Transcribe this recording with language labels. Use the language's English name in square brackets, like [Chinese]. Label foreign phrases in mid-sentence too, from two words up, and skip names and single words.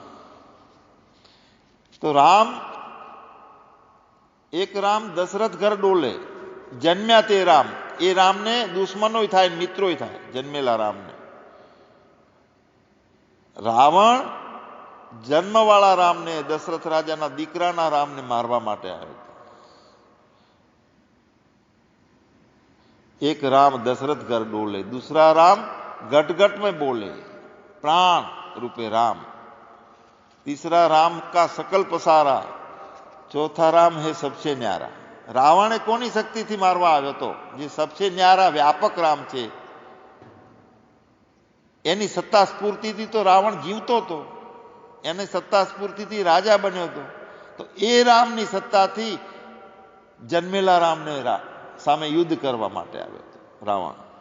[Gujarati] તો રામ, [Hindi] एक राम दशरथ घर डोले, [Gujarati] જન્મ્યા તે રામ. એ રામને દુશ્મનોય થાય, મિત્રોય થાય, જન્મેલા રામને. રાવણ જન્મવાળા રામને, દશરથ રાજાના દીકરાના રામને મારવા માટે આવ્યો હતો. [Hindi] एक राम दशरथ घर डोले, दूसरा राम गटगट में बोले, प्राण रूपे राम, तीसरा राम का सकल पसारा, चौथा राम है सबसे न्यारा. [Gujarati] રાવણે કોની શક્તિથી મારવા આવ્યો તો? જે [Hindi] सबसे न्यारा [Gujarati] व्यापक राम છે એની સત્તા સ્ફૂર્તિથી તો રાવણ જીવતો હતો, એને સત્તા સ્ફૂર્તિથી રાજા બન્યો હતો. તો એ રામની સત્તાથી જન્મેલા રામને સામે યુદ્ધ કરવા માટે આવ્યો હતો રાવણ.